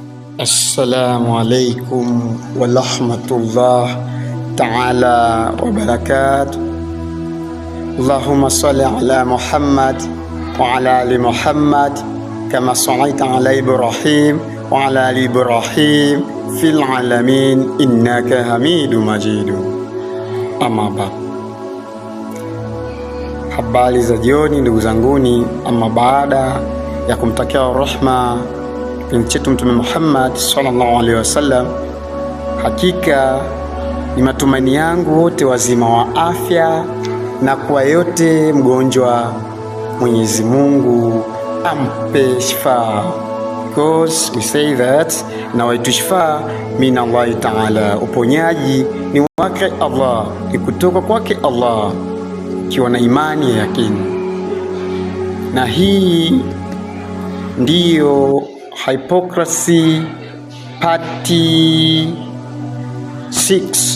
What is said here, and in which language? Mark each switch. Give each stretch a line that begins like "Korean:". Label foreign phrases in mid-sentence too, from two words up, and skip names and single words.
Arabic: السلام عليكم ورحمة الله تعالى وبركاته. اللهم صل على محمد وعلى آل محمد كما صليت على إبراهيم وعلى آل إبراهيم في العالمين إنك حميد مجيد. أما بعد.
Swahili: Habari za jioni ndugu zanguni. Amma baada ya kumtakia rahma chetu Mtume Muhammad
Arabic: صلى الله عليه وسلم,
Swahili: hakika ni matumaini yangu wote wazima wa afya, na kwa yote mgonjwa Mwenyezi Mungu ampe shifa,
English: because we say that
Swahili: na
Arabic: والشفاء من الله تعالى,
Swahili: uponyaji ni wake Allah, ni kutoka kwake Allah, kiwa na imani ya yakini. Na hii ndiyo
English: Hypocrisy Party
Swahili: 6.